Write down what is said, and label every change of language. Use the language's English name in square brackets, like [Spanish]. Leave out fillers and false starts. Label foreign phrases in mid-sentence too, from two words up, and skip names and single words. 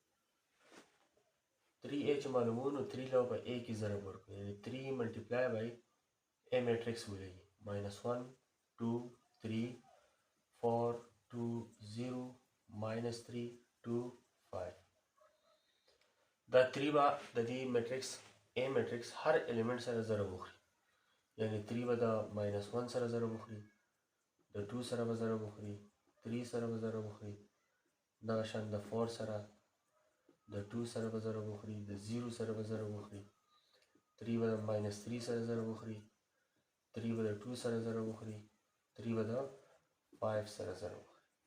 [Pashto] 3a چې معلومو نو 3 له په a کې ضرب ورکړو، یعنی 3 [English] multiply by a matrix [Pashto] ولګي minus 1 2 3 4 2 0 minus 3 2 5. دا 3 به د دې میټرکس A میټرکس هر الیمنٹ سره ضرب وخوري، یعنی 3 به د minus 1 سره ضرب وخوري، د 2 سره به ضرب وخوري، 3 سره به ضرب وخوري، دغه شان د 4 سره، د 2 سره به ضرب وخوري د 0 سره به ضرب وخوري 3 به د -3 سره ضرب وخوري 3 به د 2 سره ضرب وخوري 3 به د 5 سره ضرب وخوري